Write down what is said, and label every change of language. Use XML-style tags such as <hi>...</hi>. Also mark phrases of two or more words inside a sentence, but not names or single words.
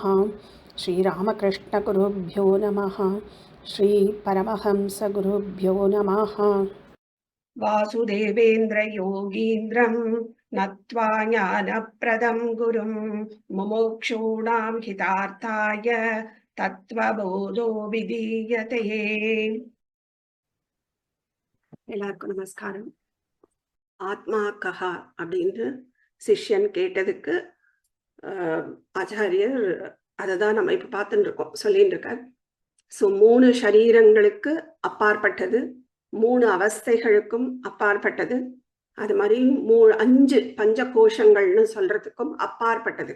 <sa>श्री रामकृष्ण गुरुभ्यो नमः। श्री परमहंस गुरुभ्यो नमः। वासुदेवेन्द्र योगीन्द्रं नत्वा ज्ञानप्रदं गुरुं मुमुक्षूणां हितार्थाय तत्त्वबोधो विधीयते।</sa> <ta>எல்லாருக்கும் நமஸ்காரம்.</ta> <sa>आत्मा कः</sa> <ta>அப்படின்னு சிஷ்யன் கேட்டதுக்கு ஆச்சாரியர் அதை தான் நம்ம இப்போ பார்த்துட்டு இருக்கோம், சொல்லிட்டு இருக்கார். ஸோ 3 சரீரங்களுக்கு அப்பாற்பட்டது, 3 அவஸ்தைகளுக்கும் அப்பாற்பட்டது, அது மாதிரி 5 பஞ்ச கோஷங்கள்னு சொல்றதுக்கும் அப்பாற்பட்டது.</ta>